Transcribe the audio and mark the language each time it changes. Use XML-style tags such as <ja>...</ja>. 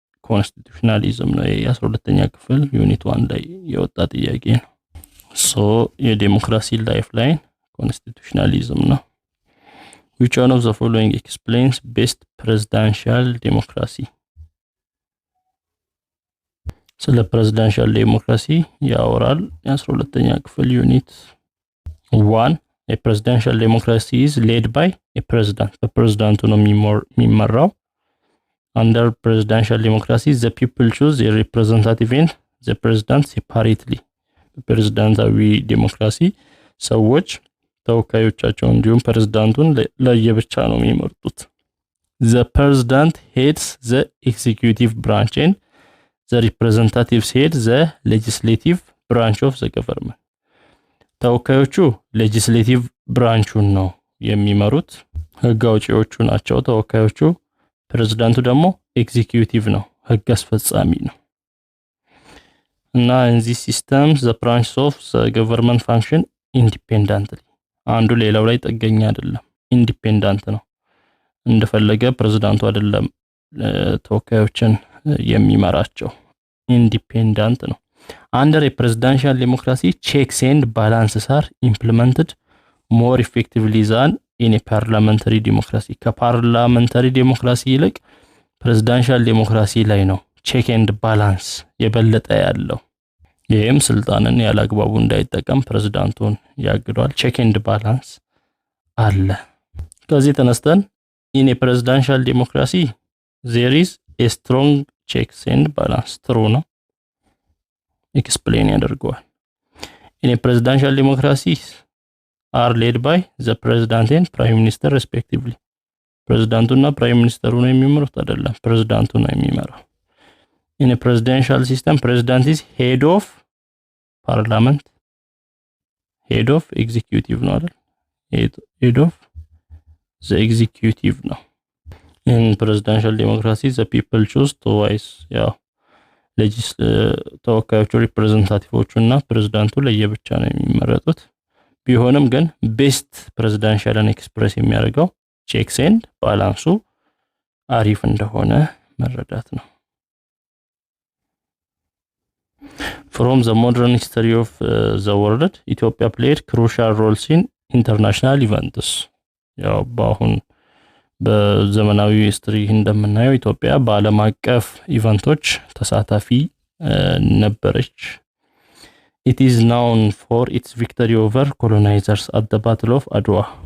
<am>constitutionalism ነው የ12ኛ ክፍል ዩኒት 1 ላይ የወጣ ጥያቄ ነው so የዴሞክራሲ ላይፍላይን constitutionalism ነው</am> <en>which one of the following explains best presidential democracy</en> <am>ስለ ፕሬዝዳንሻል ዴሞክራሲ ያወራል። የ12ኛ ክፍል ዩኒት 1</am> <en>a presidential democracy is led by a president.</en> <am>በፕሬዝዳንቱ ነው የሚመራው።</am> <en>under presidential democracy the people choose a representative and the president separately.</en> <am>በፕሬዝዳንታዊ ዴሞክራሲ ሰዎች ተወካዮቻቸውን እንዲሁም ፕሬዝዳንቱን ለየብቻ ነው የሚመርጡት።</am> <en>the president heads the executive branch and the representatives head the legislative branch of the government.</en> <am>ተወካዮቹ ሌጂስሌቲቭ ብራንቹን ነው የሚመሩት፣ ህግ አውጪዎቹ ናቸው ተወካዮቹ። ፕሬዝዳንቱ ደግሞ ኤግዚኪዩቲቭ ነው፣ ህግ አስፈጻሚ ነው። እና</am> <en>in this system the branches of the government function independently.</en> <am>አንዱ ሌላው ላይ ጥገኛ አይደለም፣ ኢንዲፔንደንት ነው።</am> <en>እንደፈለገ ፕሬዝዳንቱ አይደለም ተወካዮችን የሚመራቸው፣ ኢንዲፔንደንት ነው። Under a presidential democracy, checks and balances are implemented more effectively than in a parliamentary democracy.</en> <am>ከፓርላመንታሪ ዴሞክራሲ ይልቅ ፕሬዝዳንሻል ዴሞክራሲ ላይ ነው ቼክ ኤንድ ባላንስ የበለጠ ያለው። ይህም ስልጣንን ያላግባቡ እንዳይጠቀም ፕሬዝዳንቱን ያግዷል። ቼክ ኤንድ ባላንስ አለ። ከዚህ ተነስተን</am> <en>in a presidential democracy there is a strong checks and balance.</en> <am>true ነው። explain ያደርገዋል።</am> <en>in a presidential democracy are led by the president and prime minister respectively.</en> <am>ፕሬዝዳንቱና ፕራይም ሚኒስተሩ ነው የሚመሩት አይደለም፣ ፕሬዝዳንቱ ነው የሚመራው።</am> <en>in a presidential system president is head of parliament, head of executive</en> <am>ነው አይደል?</am> <en>head of the executive</en> <am>ነው።</am> <en>in presidential democracy the people choose twice.</en> <am>ያው ተወካዮቹ ሪፕሬዘንታቲቮቹና ፕሬዝዳንቱ ለየብቻ ነው የሚመረጡት። ቢሆንም ግን ቤስት ፕሬዝዳንሻልን ኤክስፕሬስ የሚያደርገው ቼክስ ኤንድ ባላንሱ አሪፍ እንደሆነ መረዳት ነው።</am> <en>From the modern history of the world, Ethiopia played crucial roles in international events.</en> <am>ያው በአሁን በዘመናዊ ሂስትሪ እንደምናየው ኢትዮጵያ በዓለም አቀፍ ኢቨንቶች ተሳታፊ ነበረች።</am> <en>It is known for its victory over colonizers at the Battle of Adwa.</en>